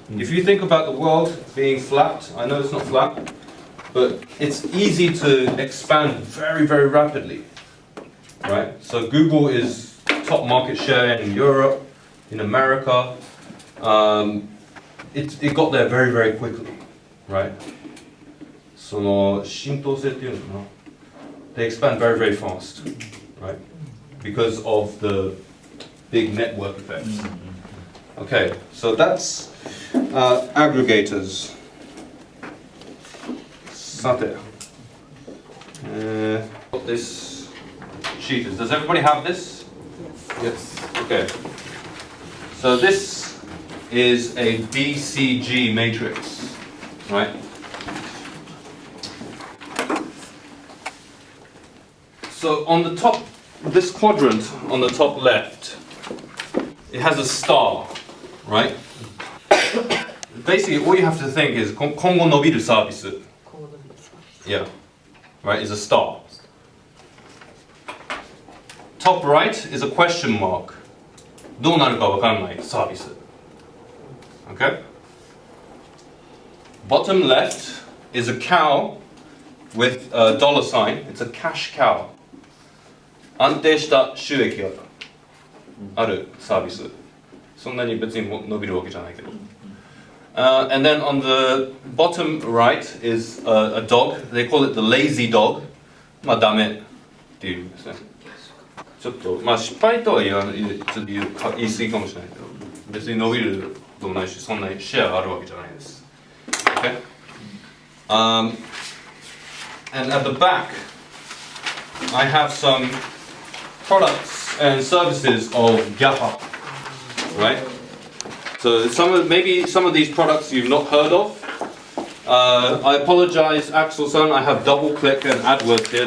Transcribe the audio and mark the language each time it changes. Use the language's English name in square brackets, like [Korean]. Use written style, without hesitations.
[English] If you think about the world being flat, I know it's not flat, but it's easy to expand very, very rapidly, right? So Google is top market share in Europe, in America. It got there very, very quickly, right? [Japanese] その浸透性っていうのかな? [English] They expand very, very fast, right? Because of the big network effects. Okay, so that's aggregators. さて, what this sheet is. Does everybody have this? Yes. Okay. So this is a BCG matrix, right? So on the top, this quadrant on the top left, it has a star, right? Basically, all you have to think is [Japanese] 今後伸びるサービス. [English] Yeah. right, is a star. Top right is a question mark. [Japanese] どうなるかわからないサービス。 [English] Okay? Bottom left is a cow with a dollar sign. It's a cash cow. [Japanese] 安定した収益があるサービス。そんなに別に伸びるわけじゃないけど。 [English] And then on the bottom right is a dog. They call it the lazy dog. [Japanese] まあダメっていうんですね。ちょっとまあ失敗とは言い過ぎかもしれないけど、別に伸びるともないし、そんなにシェアがあるわけじゃないです。 [English] Okay? And at the back, I have some products and services of GAFA, right? So maybe some of these products you've not heard of. I apologize, Axel-san, I have double-click and AdWords here.